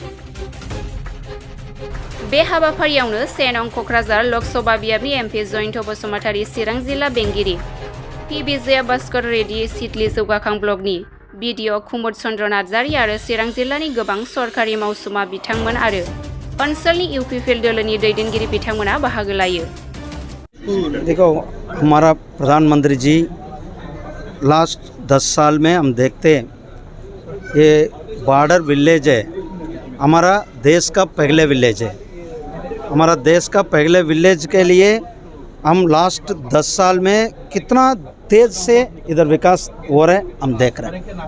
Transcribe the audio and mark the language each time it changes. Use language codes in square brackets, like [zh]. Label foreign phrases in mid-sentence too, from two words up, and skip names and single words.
[brx] बे हाबाफारियावनो 1 नं कक्राझार लकसभा बियाबनि एमपि जयन्त बसुमतारी, चिरां जिल्ला बेंगिरि पि विजया भास्कर रेड्डी, सिडली जौगाखां ब्लकनि बिडिअ कुमुद चन्द्र नार्जारी आरो चिरां जिल्लानि गोबां सरकारि मावसुमा बिथांमोन आरो ओनसोलनि इउपिपिएल दोलोनि दैदेनगिरि बिथांमोना बाहागो लायो। [hi] देखो, हमारा प्रधानमंत्री जी लास्ट 10 साल में हम देखते ये [en] border village [hi] है, हमारा देश का पहले विलेज है। हमारा देश का पहले विलेज के लिए हम लास्ट 10 साल में कितना तेज़ से इधर विकास हो रहा है हम देख रहे हैं।